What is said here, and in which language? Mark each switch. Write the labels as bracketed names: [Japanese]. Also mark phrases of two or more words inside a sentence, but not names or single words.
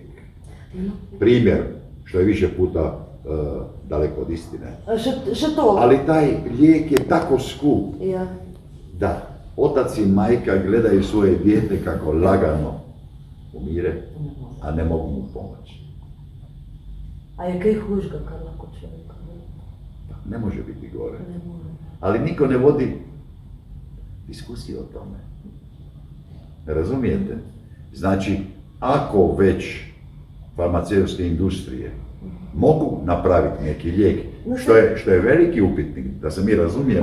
[Croatian] Primjer, što je više puta daleko od istine. Ali taj lijek je tako skup da otac i majka gledaju svoje dijete kako lagano umire, a ne mogu mu pomoći. [Slovenian] A je kaj hujšga, kar lahko človeka? [Croatian] Ne može biti gore. Ali niko ne vodi diskusiju o tome. Ne razumijete? Znači, ako već farmaceutske industrije mogu napraviti neki lijek, što je veliki upitnik, da se mi razumijemo.